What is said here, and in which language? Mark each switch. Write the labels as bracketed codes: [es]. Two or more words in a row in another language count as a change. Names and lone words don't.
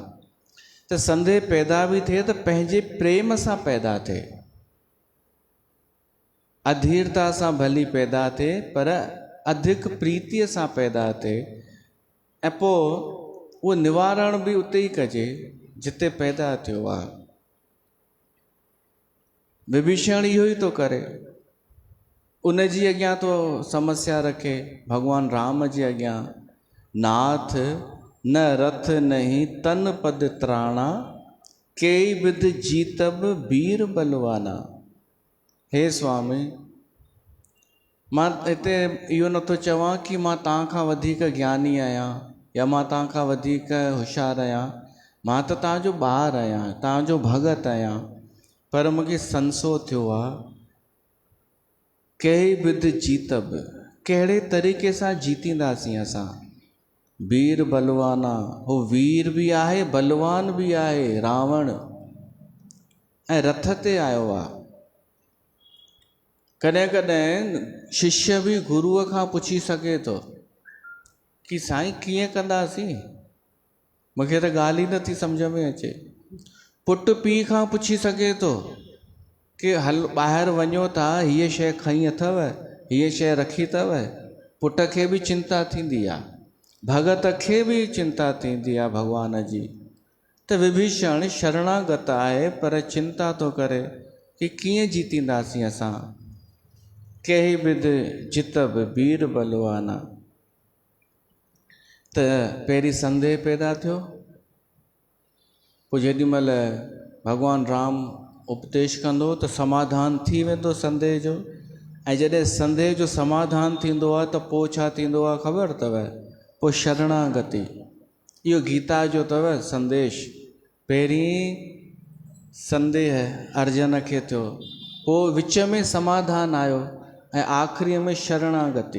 [sd] त संदेह पैदा बि थिए त पंहिंजे प्रेम सां पैदा थिए, अधीरता सां भली पैदा थिए, पर अधिक प्रीतीअ सां पैदा थिए। ऐं पोइ उहो निवारण बि उते ई कजे जिते पैदा थियो आहे। विभीषण इहो ई थो करे, उन जी अॻियां तो समस्या रखे भॻवान राम जे अॻियां, [awa] नाथ न रथ नहीं तन पद त्राणा, केई विध जीतब वीर बलवाना। [sd] हे स्वामी, मां हिते इहो नथो चवां कि मां तव्हां खां वधीक ज्ञानी आहियां या मां तव्हां खां वधीक होशियारु आहियां, मां त तव्हांजो ॿार आहियां, तव्हांजो भगत आहियां, पर मूंखे संसो थियो आहे। [awa] केई विध जीतब, [sd] कहिड़े तरीक़े सां जीतींदासीं असां? [awa] वीर बलवाना, [sd] हो वीर बि आहे बलवान बि आहे रावण, ऐं रथ ते आयो आहे। कॾहिं कॾहिं शिष्य बि गुरूअ खां पुछी सघे थो कि साईं कीअं कंदासीं, मूंखे त ॻाल्हि ई नथी सम्झ में अचे। पुटु पीउ खां पुछी सघे थो कि हल ॿाहिरि वञो था, हीअ शइ खई अथव, हीअ शइ रखी अथव। पुट खे बि चिंता थींदी आहे, भगत खे बि चिंता थींदी आहे भॻवान जी। त विभीषण शरणागत आहे, पर चिंता थो करे कि कीअं जीतींदासीं असां। [awa] केही विध जितब वीर बलवाना। [sd] त पहिरीं संदेह पैदा थियो, पोइ जेॾी महिल भॻवान राम उपदेश कंदो त समाधान थी वेंदो संदेह जो। ऐं जॾहिं संदेह जो समाधान थींदो आहे त पोइ छा थींदो आहे ख़बर अथव? पोइ शरणागति। इहो गीता जो अथव संदेश। पहिरीं संदेह अर्जुन खे थियो, पोइ विच में समाधान आयो, ऐं आख़िरीअ में शरणागति।